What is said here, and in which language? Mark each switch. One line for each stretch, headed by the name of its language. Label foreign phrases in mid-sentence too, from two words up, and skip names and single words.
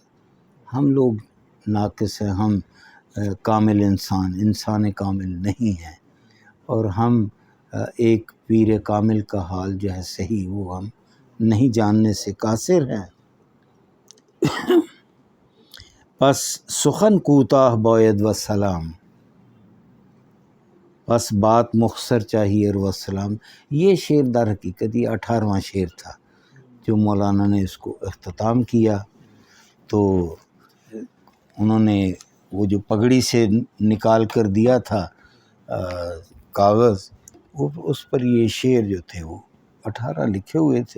Urdu: ہم لوگ ناقص ہیں، ہم کامل انسان کامل نہیں ہیں، اور ہم ایک پیر کامل کا حال جو ہے صحیح وہ ہم نہیں جاننے سے قاصر ہیں۔
Persian: پس سخن کوتاہ باید و سلام،
Urdu: بس بات مختصر چاہیے اور وسلام۔ یہ شعر در حقیقت یہ 18واں شعر تھا جو مولانا نے اس کو اختتام کیا۔ تو انہوں نے وہ جو پگڑی سے نکال کر دیا تھا کاغذ، وہ اس پر یہ شعر جو تھے وہ 18 لکھے ہوئے تھے۔